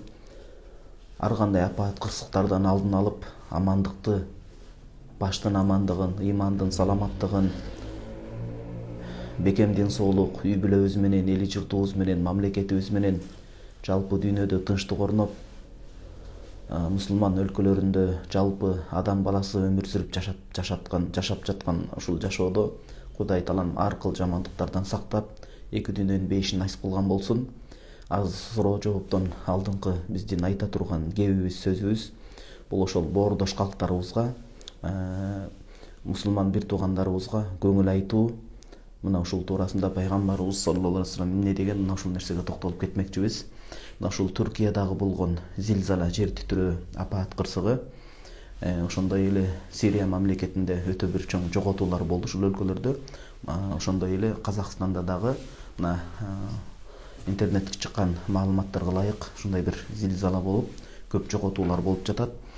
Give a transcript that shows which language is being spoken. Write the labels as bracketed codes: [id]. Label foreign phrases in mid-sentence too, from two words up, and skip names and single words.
[ky] Ар кандай апат, кырсыктардан алдын алып, амандыкты, баштын амандыгын, ыймандын саламаттыгын, бекемдин соолук, үй бүлөбүз менен, эли журтубуз менен, мамлекетибиз менен жалпы дүйнөдө тынчтык орноп, мусулман өлкөлөрүндө жалпы адам баласы өмүр сүрүп жашап жаткан ушул жашоодо Кудай Таалам ар кыл жамандыктардан сактап, эки дүйнөнүн бейишин насип кылган болсун. Аз суроо жооптон алдыңкы биздин айта турган кебибиз, сөзүбүз бул ошол боордош калктарыбызга, мусулман бир туугандарыбызга көңүл айтуу. Мына ушул туурасында пайгамбарыбыз [ar] صلى الله عليه وسلم [ky] эмне деген, мына ушул нерсеге токтолуп кетмекчибиз. Мына ушул Түркиядагы болгон зилзала, жер титирөө, апат кырсыгы, ошондой эле Сирия мамлекетинде өтө бир чоң жоготуулар болду ушул өлкөлөрдө. Ошондой эле Казакстанда дагы мына интернетке чыккан маалыматтарга ылайык ушундай бир зилзала болуп, көп жоготуулар болуп жатат.